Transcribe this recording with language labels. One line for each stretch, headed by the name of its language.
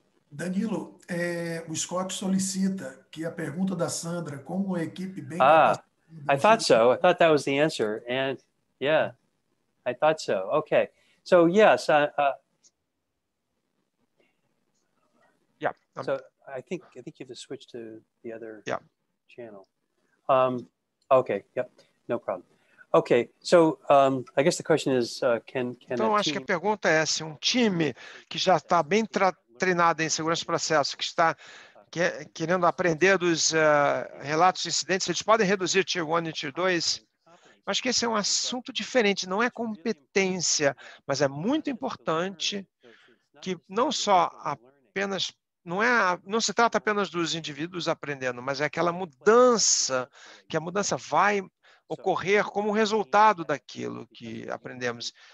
Portuguese: Danilo, o Scott solicita que a pergunta da Sandra, como uma equipe bem capacitada...
English: I thought so. I thought that was the answer. And yeah, I thought so. Okay. So yes, yeah. So I think you have to switch to the other channel. Okay. Yep. No problem. Okay. So I guess the question is, can
Portuguese: então, acho que a pergunta é se um time que já está bem treinado em segurança de processo, que está querendo aprender dos relatos de incidentes, eles podem reduzir Tier 1 e Tier 2? Acho que esse é um assunto diferente, não é competência, mas é muito importante que não só apenas, não se trata apenas dos indivíduos aprendendo, mas é aquela mudança, que a mudança vai ocorrer como resultado daquilo que aprendemos.